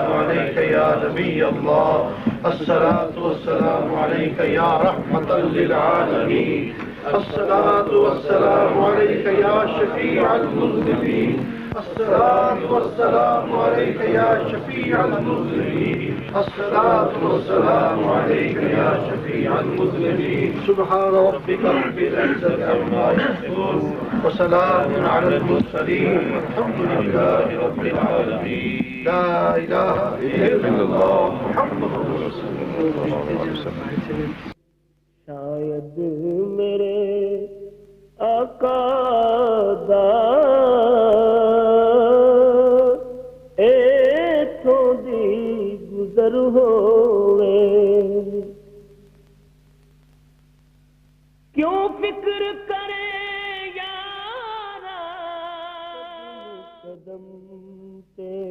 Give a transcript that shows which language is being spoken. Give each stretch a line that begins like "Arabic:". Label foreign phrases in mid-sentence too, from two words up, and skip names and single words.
Arabic: عليك يا نبي الله، الصلاة والسلام عليك يا رحمة للعالمين، الصلاة والسلام عليك يا شفيع المذنبين، الصلاة والسلام عليك يا شفيع المذنبين، الصلاة والسلام عليك يا شفيع المذنبين. سبحان ربك رب العزة عما يصفون وسلام على المرسلين والحمد لله رب العالمين. لا إله إلا الله محمد رسول الله.
Punjabi: شاید میرے آقا دا ایتھوں دی گزر ہوئے، کیوں فکر کرے یارا قدم تے